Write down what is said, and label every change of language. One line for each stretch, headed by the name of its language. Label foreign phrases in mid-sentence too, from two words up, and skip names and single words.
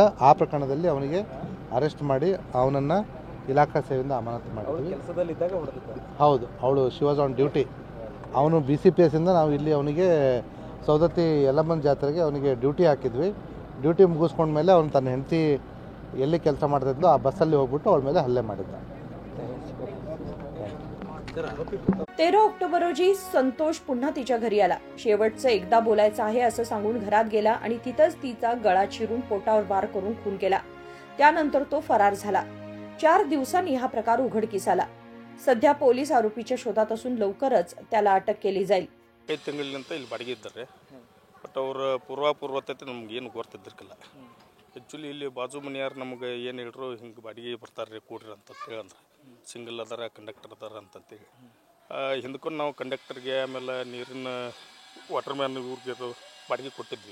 Kannada: ಆ ಪ್ರಕರಣದಲ್ಲಿ ಅವನಿಗೆ ಅರೆಸ್ಟ್ ಮಾಡಿ ಅವನನ್ನು ಇಲಾಖಾ ಸೇವೆಯಿಂದ ಅಮಾನತು ಮಾಡಿದ್ವಿ. ಹೌದು, ಅವಳು
English: she was on duty.
Kannada: ಅವನು BCPS ಇಂದ ನಾವು ಇಲ್ಲಿ ಅವನಿಗೆ ಸವದತ್ತಿ ಯಲ್ಲಮ್ಮನ ಜಾತ್ರೆಗೆ ಅವನಿಗೆ ಡ್ಯೂಟಿ ಹಾಕಿದ್ವಿ. ಡ್ಯೂಟಿ ಮುಗಿಸ್ಕೊಂಡ್ಮೇಲೆ ಅವನು ತನ್ನ ಹೆಂಡತಿ ಎಲ್ಲಿ ಕೆಲಸ ಮಾಡ್ತಿದ್ಲು ಆ ಬಸ್ಸಲ್ಲಿ होगबिಟ್ಟು ಅವಳ ಮೇಲೆ हल्ले ಮಾಡಿದ್ದ.
Marathi: 13 ऑक्टोबर रोजी संतोष पुन्हा तिच्या घरी आला. शेवटचं एकदा बोलायचं आहे असं सांगून घरात गेला आणि तिथंच तिचा गळा चिरून पोटावर वार करून खून केला. त्यानंतर तो फरार झाला. 4 दिवसांनी हा प्रकार उघडकीस आला. सध्या पोलीस आरोपीच्या शोधात असून लवकरच त्याला अटक केली जाईल.
Kannada: 5 ತಿಂಗಳಿಂದ ಇಲ್ಲಿ ಬಾಡಿಗೆ ಇದ್ದಾರೆ. ಬಟ್ ಅವರ ಪೂರ್ವತೆ ನಮ್ಗೆ ಏನು ಗೊತ್ತಿದ್ದಿರಲಿಲ್ಲ. ಆ್ಯಕ್ಚುಲಿ ಇಲ್ಲಿ ಬಾಜು ಮನೆಯಾರು ನಮ್ಗೆ ಏನು ಹೇಳ್ರು ಹಿಂಗೆ ಬಾಡಿಗೆ ಬರ್ತಾರೆ ರೀ ಕೂಡ್ರಿ ಅಂತಂತೇಳಿ ಅಂದ್ರೆ ಸಿಂಗಲ್ ಅದಾರ ಕಂಡಕ್ಟರ್ ಅದಾರ ಅಂತಂತೇಳಿ ಹಿಂದಕ್ಕೊಂಡು ನಾವು ಕಂಡಕ್ಟರ್ಗೆ ಆಮೇಲೆ ನೀರಿನ
English: water man
Kannada: ಇವ್ರಿಗೆ ಬಾಡಿಗೆ ಕೊಟ್ಟಿದ್ವಿ.